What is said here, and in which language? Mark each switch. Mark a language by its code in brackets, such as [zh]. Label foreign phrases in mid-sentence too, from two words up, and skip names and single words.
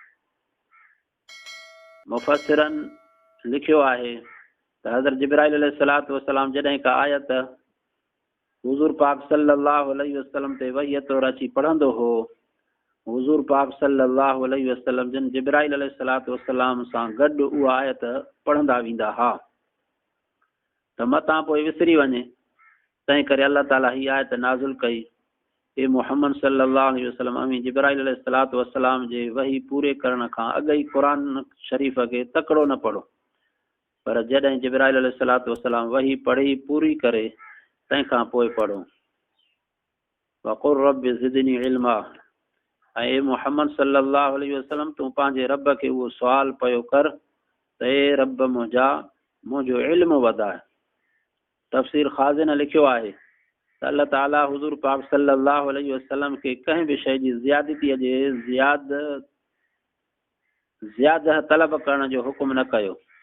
[sd] मुफ़स्सिरनि लिखियो आहे त हज़रत जिब्राइल [ar] عليه الصلاة والسلام [sd] जॾहिं का आयत हुज़ूर पाक [ar] صلى الله عليه وسلم [sd] ते वही तौर अची पढ़ंदो हो हुज़ूर पाक सल्लल्लाहु अलैहि वसल्लम जिन जिब्राइल [ar] عليه الصلاة والسلام [sd] सां गॾु उहा आयत पढ़ंदा वेंदा हा त मतां पोइ विसरी वञे तंहिं करे अल्लाह ताला ही आयत नाज़िल कई हे मुहम्मद [ar] صلى الله عليه وسلم [sd] अमी जिब्राइल [ar] عليه الصلاة والسلام [sd] जे वही पूरे करण खां अॻु ई क़ुरान शरीफ़ खे तकिड़ो न पढ़ो पर जॾहिं जिब्राइल अलैहिस्सलातु वस्सलाम वही पढ़ी पूरी करे तंहिंखां पोइ पढ़ो [ar] وقل رب زدني علما [sd] ऐं मुहम्मद [ar] صلى الله عليه وسلم [sd] तूं पंहिंजे रब खे उहो सुवाल पियो कर त हे रब मुंहिंजो इल्मु वधाए तफ़सीर ख़ाज़िन लिखियो आहे त अल्लाह ताला हुज़ूर पाक [ar] صلى الله عليه وسلم [sd] खे कंहिं बि शइ जी ज़ियादतीअ जे ज़्यादा तलब करण जो हुकुम न कयो